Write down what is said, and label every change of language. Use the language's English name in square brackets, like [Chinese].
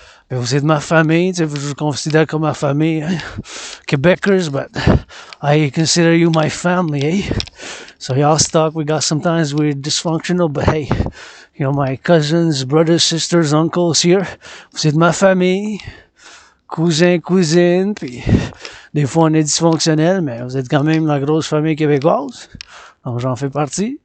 [French] Mais vous êtes ma famille, je vous considère comme ma famille, hein? [English] Quebecers, but I consider you my family, eh? So y'all stuck, sometimes we're dysfunctional, but hey, you know, my cousins, brothers, sisters, uncles here, [French] vous êtes ma famille, cousins, puis des fois on est dysfonctionnel, mais vous êtes quand même la grosse famille québécoise. Donc j'en fais partie.